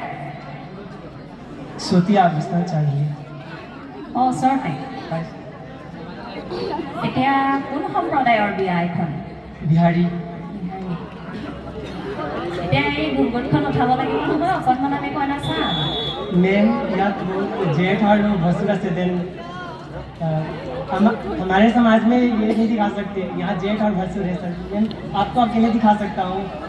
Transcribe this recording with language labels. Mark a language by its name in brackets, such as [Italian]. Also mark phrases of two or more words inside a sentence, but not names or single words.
[Assamese] চতিয়া বিশ্বনাথ চাৰিআলি। অঁ ওচৰতে। এতিয়া কোন সম্প্ৰদায়ৰ বিয়া এইখন? বিহাৰী। এতিয়া এই গুণগুণখন উঠাব লাগিব নহয়, অকণমান আমি কইনা চাম। [Hindi] मैम यहाँ जेठ और भसुर से दिन हमारे समाज में ये नहीं दिखा सकते, यहाँ जेठ और भसुर है सर। मैम आपको अकेले दिखा सकता हूँ।